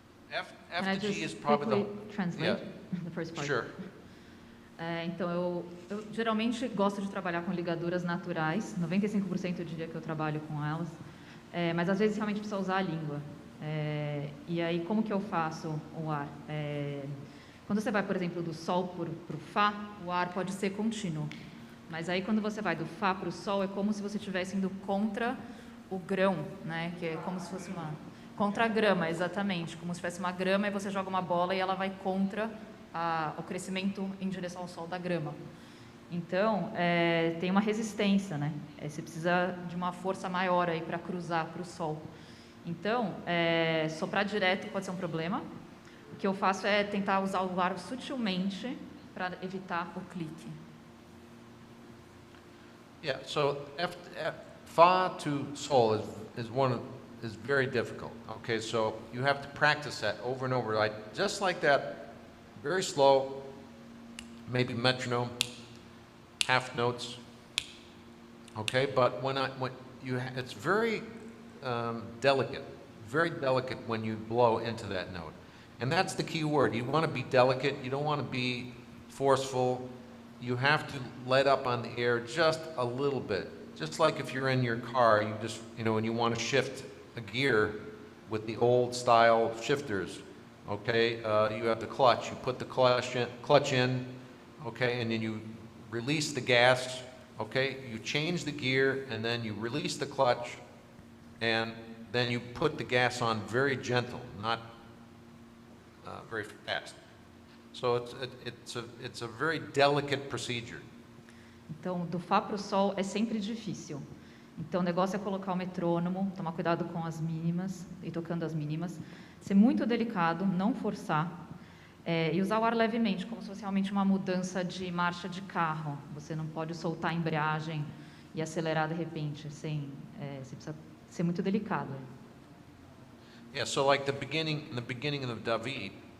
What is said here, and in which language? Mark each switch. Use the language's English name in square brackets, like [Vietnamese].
[English] Can I just quickly translate the first part? Sure. [Portuguese] Então, eu geralmente gosto de trabalhar com ligaduras naturais, 95% do dia que eu trabalho com elas, mas às vezes realmente precisa usar a língua. E aí, como que eu faço o ar? Quando você vai, por exemplo, do sol para o fá, o ar pode ser contínuo. Mas aí, quando você vai do fá para o sol, é como se você estivesse indo contra o grão, né? Que é como se fosse contra a grama, exatamente. Como se tivesse uma grama e você joga uma bola e ela vai contra o crescimento em direção ao sol da grama. Então, tem uma resistência, né? Você precisa de uma força maior aí para cruzar para o sol. Então, soprar direto pode ser um problema. O que eu faço é tentar usar o ar sutilmente para evitar o clique. [English] Yeah, so fa to sol is very difficult. Okay, so you have to practice that over and over, just like that, very slow, maybe metronome, half notes. Okay, but it's very delicate when you blow into that note, and that's the key word. You want to be delicate. You don't want to be forceful. You have to let up on the air just a little bit. Just like if you're in your car, you just, and you want to shift a gear with the old style shifters, okay? You have the clutch. You put the clutch in, okay, and then you release the gas, okay? You change the gear, and then you release the clutch, and then you put the gas on very gentle, not very fast. So it's a very delicate procedure. [Portuguese] Então, do fá para o sol é sempre difícil. Então, o negócio é colocar o metrônomo, tomar cuidado com as mínimas, e tocando as mínimas, ser muito delicado, não forçar, e usar o ar levemente, como se fosse realmente uma mudança de marcha de carro. Você não pode soltar a embreagem e acelerar de repente, você precisa ser muito delicado. [English] Yeah, so like in the beginning of David,